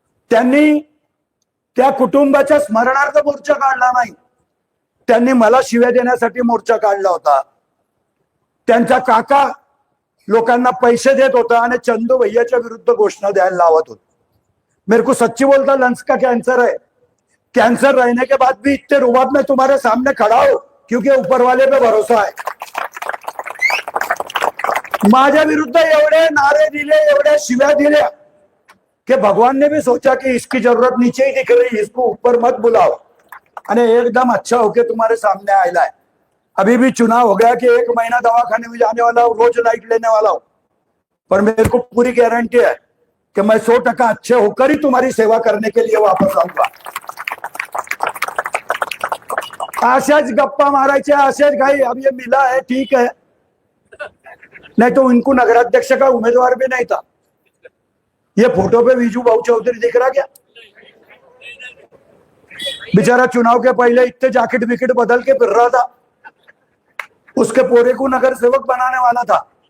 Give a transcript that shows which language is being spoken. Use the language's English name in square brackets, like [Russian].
[Marathi] त्यांनी त्या कुटुंबाच्या स्मरणार्थ मोर्चा काढला नाही. त्यांनी मला शिव्या देण्यासाठी मोर्चा काढला होता. त्यांचा काका लोकांना पैसे देत होता आणि चंदू भैयाच्या विरुद्ध घोषणा द्यायला लावत होता. [Hindi] मेरे को सच्ची बोलता, लंग्स का कैंसर है. कैंसर रहने के बाद भी इतने रुबाब में तुम्हारे सामने खड़ा हो क्योंकि ऊपर वाले पे भरोसा है. [Marathi] माझ्या विरुद्ध एवढे नारे दिले, एवढ्या शिव्या दिल्या कि [Hindi] भगवान ने भी सोचा कि इसकी जरूरत नीचे ही दिख रही, इसको ऊपर मत बुलाओ. अरे एकदम अच्छा होके तुम्हारे सामने आया है. अभी भी चुनाव हो गया कि 1 महीना दवाखाने में जाने वाला हूं, रोज लाइट लेने वाला हूं, पर मेरे को पूरी गारंटी है कि मैं 100% अच्छे होकर ही तुम्हारी सेवा करने के लिए वापस आऊंगा. [Marathi] अशाच गप्पा मारायचे, असेच काही. [Hindi] अब ये मिला है ठीक है, नहीं तो इनको नगराध्यक्ष का उम्मीदवार भी नहीं था. ये फोटो पे विजू भाऊ चौधरी दिख रहा क्या? बेचारा चुनाव के पहले इतने जैकेट विकेट बदल के फिर रहा था. उसके पोरे को नगर सेवक बनाने वाला था.